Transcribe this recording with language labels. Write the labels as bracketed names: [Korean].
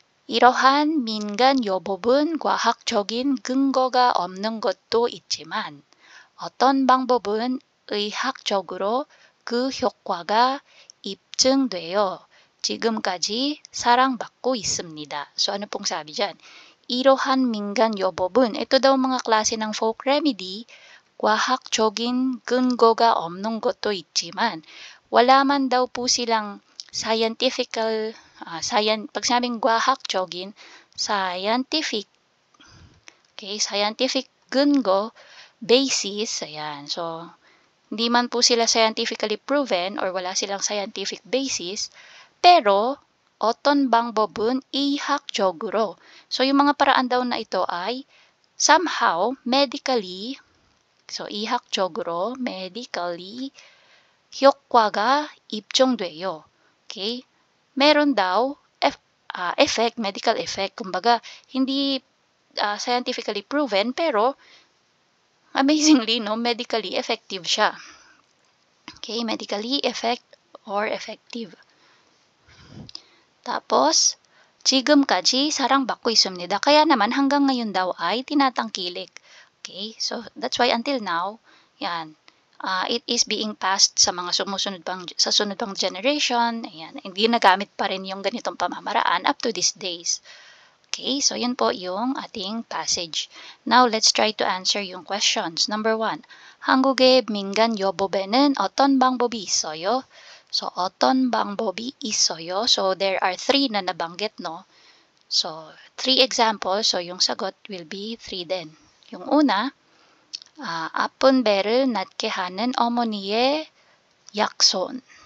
[Korean] 이러한 민간 요법은 과학적인 근거가 없는 것도 있지만 어떤 방법은 의학적으로 그 효과가 입증되어 지금까지 사랑받고 있습니다. [Filipino] So, ano pong sabi dyan? [Korean] 이러한 민간 요법은, [Filipino] ito daw mga klase ng folk remedy, [Korean] 과학적인 근거가 없는 것도 있지만 [Filipino] wala man daw po silang pag sinabing 과학적인, [English] scientific, okay, scientific [Filipino] 근거, basis, ayan. So, hindi man po sila [English] scientifically proven or [Filipino] wala silang scientific basis, pero [Korean] 어떤 방법은 이학적으로. [Filipino] So, yung mga paraan daw na ito ay somehow medically, so 이학적으로, medically, [Korean] 효과가 입증돼요. [English] Okay? [Filipino] Meron daw effect, [English] medical effect. [Filipino] Kumbaga, hindi scientifically proven, pero [English] amazingly, no, medically effective [Filipino] siya. [English] Okay, medically effective. [Filipino] Tapos, [Korean] 지금까지 사랑받고 있습니다. [Filipino] Kaya naman hanggang ngayon daw ay tinatangkilik. [English] Okay, so that's why until now, yan, it is being passed [Filipino] sa mga sunod pang generation. Ayan, hindi nagamit pa rin yung ganitong pamamaraan [English] up to these days. [Filipino] Okay, so yun po yung ating passage. [English] Now, let's try to answer yung questions. Number 1, [Korean] 한국의 민간 여보배는 어떤 방법이 있어요? So, 어떤 방법이 있어요? [English] So, there are 3 [Filipino] na nabanggit, no? [English] So, 3 examples. So, [Filipino] yung sagot [English] will be 3 din. [Filipino] Yung una, [Korean] 아픈 배를 낫게 하는 어머니의 약손.